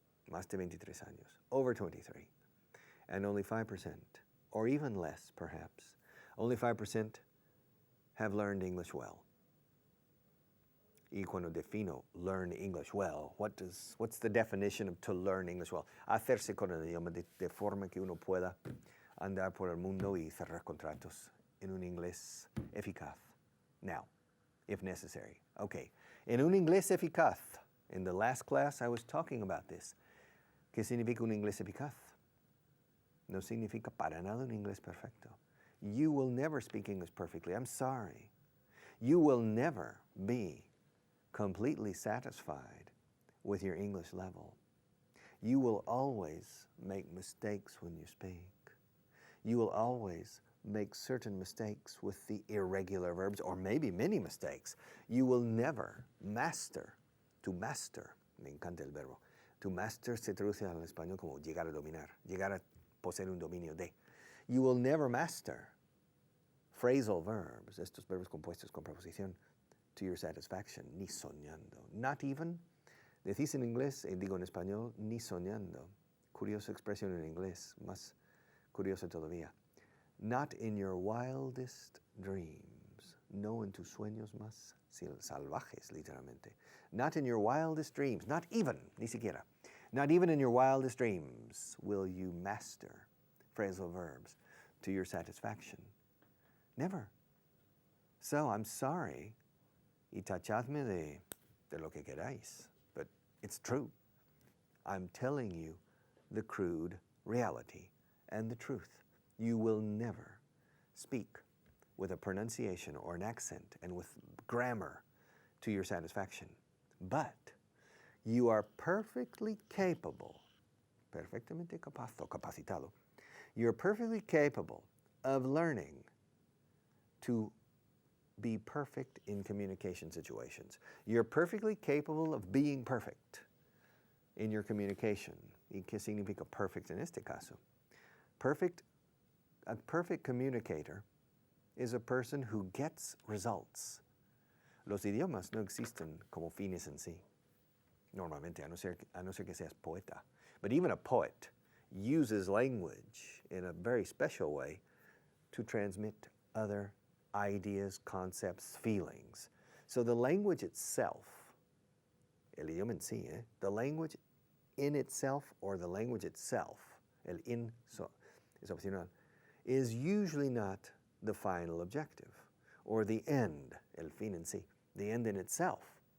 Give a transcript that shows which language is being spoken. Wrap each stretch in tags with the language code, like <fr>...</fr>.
<es>Más de 23 años.</es> <en>Over 23. And only 5%, or even less perhaps, only 5% have learned English well.</en> <es>Y cuando defino</es> <en>learn English well, what's the definition of to learn English well?</en> <es>Hacerse con el idioma de forma que uno pueda andar por el mundo y cerrar contratos en un inglés eficaz.</es> <en>Now, if necessary. Okay,</en> <es>en un inglés eficaz.</es> <en>In the last class I was talking about this.</en> <es>¿Qué significa un inglés eficaz? No significa para nada un inglés perfecto.</es> <en>You will never speak English perfectly. I'm sorry. You will never be completely satisfied with your English level. You will always make mistakes when you speak. You will always make certain mistakes with the irregular verbs, or maybe many mistakes. You will never master. To master,</en> <es>me encanta el verbo. To master se traduce al español como llegar a dominar, llegar a poseer un dominio de.</es> <en>You will never master phrasal verbs,</en> <es>estos verbos compuestos con preposición,</es> <en>to your satisfaction,</en> <es>ni soñando.</es> <en>Not even,</en> <es>decís en inglés, digo en español, ni soñando. Curiosa expresión en inglés, más curiosa todavía.</es> <en>Not in your wildest dreams.</en> <es>No en tus sueños más salvajes, literalmente.</es> <en>Not in your wildest dreams. Not even,</en> <es>ni siquiera.</es> <en>Not even in your wildest dreams will you master phrasal verbs to your satisfaction. Never. So I'm sorry,</en> <es>y tachadme de lo que queráis,</es> <en>but it's true. I'm telling you, the crude reality and the truth. You will never speak with a pronunciation or an accent and with grammar to your satisfaction. But you are perfectly capable,</en> <es>perfectamente capaz o capacitado,</es> <en>you're perfectly capable of learning to be perfect in communication situations. You're perfectly capable of being perfect in your communication.</en> <es>¿Y qué significa perfect en este caso?</es> <en>A perfect communicator is a person who gets results.</en> <es>Los idiomas no existen como fines en sí. Normalmente, a no ser que seas poeta.</es> <en>But even a poet uses language in a very special way to transmit other ideas, concepts, feelings. So the language itself,</en> <es>el idioma en sí,</es> <en>the language in itself or the language itself,</en> <es>el in es opcional,</es> <en>is usually not the final objective or the end,</en> <es>el fin en sí,</es> <en>the end in itself.</en>